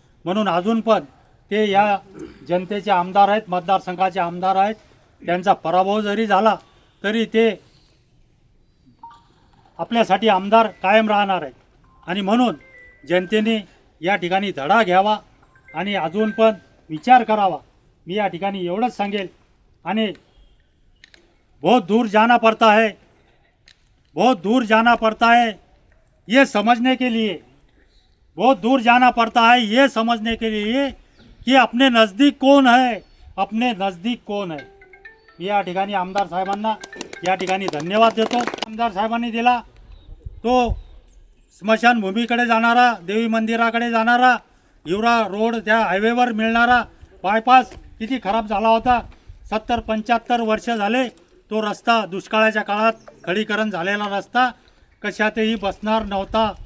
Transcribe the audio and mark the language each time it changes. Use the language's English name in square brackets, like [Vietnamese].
[Marathi] म्हणून अजून पण ते या जनतेचे आमदार आहेत, मतदारसंघाचे आमदार आहेत. त्यांचा पराभव जरी झाला तरी ते आपल्यासाठी आमदार कायम राहणार आहेत. आणि म्हणून जनतेने या ठिकाणी धडा घ्यावा आणि अजून पण विचार करावा. मी या ठिकाणी एवढंच सांगेल. [Hindi] आणि बहुत दूर जाना पड़ता है, बहुत दूर जाना पड़ता है ये समझने के लिए, बहुत दूर जाना पड़ता है ये समझने के लिए कि अपने नज़दीक कौन है, अपने नज़दीक कौन है. [Marathi] या ठिकाणी आमदार साहेबांना या ठिकाणी धन्यवाद देतो. आमदार साहेबांनी दिला तो स्मशानभूमीकडे जाणारा, देवी मंदिराकडे जाणारा, हिवरा रोड त्या हायवेवर मिळणारा बायपास किती खराब झाला होता. 70-75 वर्ष झाले तो रस्ता दुष्काळाच्या काळात खडीकरण झालेला रस्ता कशातही बसणार नव्हता.